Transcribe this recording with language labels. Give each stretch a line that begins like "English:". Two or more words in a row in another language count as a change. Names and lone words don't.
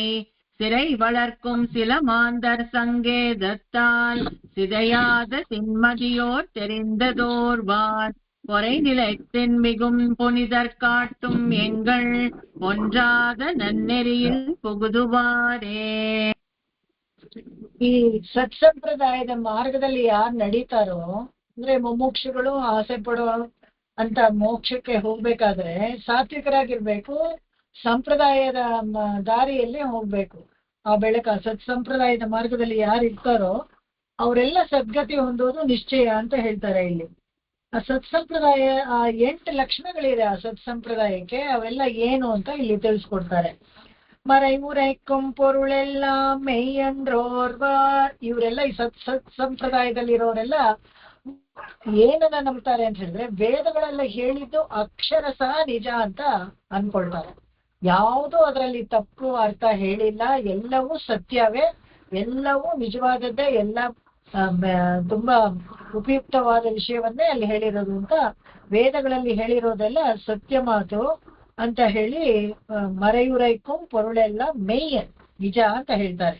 Tamil: சிறை வளர்க்கும் சிலமாந்தர் சங்கேதத்தால். சிதையாத தின்மதியோர் தெரிந்ததோர்வார். பொறை நிலத்தின் மிகும் புனிதர் காட்டும். எங்கள் ஒன்றாத நன்னெறியில் புகுதுவாரே.
Kannada: ಈ ಸತ್ಸಂಪ್ರದಾಯದ ಮಾರ್ಗದಲ್ಲಿ ಯಾರು ನಡೀತಾರೋ, ಅಂದ್ರೆ ಮುಮುಕ್ಷುಗಳು ಆಸೆ ಪಡೋ ಅಂತ ಮೋಕ್ಷಕ್ಕೆ ಹೋಗ್ಬೇಕಾದ್ರೆ ಸಾತ್ವಿಕರಾಗಿರ್ಬೇಕು, ಸಂಪ್ರದಾಯದ ದಾರಿಯಲ್ಲಿ ಹೋಗ್ಬೇಕು. ಆ ಬೆಳಕ ಸತ್ಸಂಪ್ರದಾಯದ ಮಾರ್ಗದಲ್ಲಿ ಯಾರು ಇರ್ತಾರೋ ಅವರೆಲ್ಲ ಸದ್ಗತಿ ಹೊಂದೋದು ನಿಶ್ಚಯ ಅಂತ ಹೇಳ್ತಾರೆ ಇಲ್ಲಿ. ಆ ಸತ್ಸಂಪ್ರದಾಯ, ಆ 8 ಲಕ್ಷಣಗಳಿದೆ ಆ ಸತ್ಸಂಪ್ರದಾಯಕ್ಕೆ. ಅವೆಲ್ಲ ಏನು ಅಂತ ಇಲ್ಲಿ ತಿಳಿಸ್ಕೊಡ್ತಾರೆ.
Tamil: மறைமுறைக்கும் பொருளெல்லாம் மெய்யென்றோர்வார்.
Kannada: ಇವರೆಲ್ಲ ಈ ಸಂಪ್ರದಾಯದಲ್ಲಿರೋರೆಲ್ಲ ಏನನ್ನ ನಂಬ್ತಾರೆ ಅಂತ ಹೇಳಿದ್ರೆ, ವೇದಗಳೆಲ್ಲ ಹೇಳಿದ್ದು ಅಕ್ಷರಶಃ ನಿಜ ಅಂತ ಅನ್ಕೊಳ್ತಾರೆ. ಯಾವುದೂ ಅದರಲ್ಲಿ ತಪ್ಪು ಅರ್ಥ ಹೇಳಿಲ್ಲ, ಎಲ್ಲವೂ ಸತ್ಯವೇ, ಎಲ್ಲವೂ ನಿಜವಾದದ್ದೇ, ಎಲ್ಲ ತುಂಬಾ ಉಪಯುಕ್ತವಾದ ವಿಷಯವನ್ನೇ ಅಲ್ಲಿ ಹೇಳಿರೋದು ಅಂತ, ವೇದಗಳಲ್ಲಿ ಹೇಳಿರೋದೆಲ್ಲ ಸತ್ಯ ಮಾತು ಅಂತ ಹೇಳಿ
Tamil: மறையுரைக்கு பொருளெல்லாம் மெய்ய
Kannada: ನಿಜ ಅಂತ ಹೇಳ್ತಾರೆ.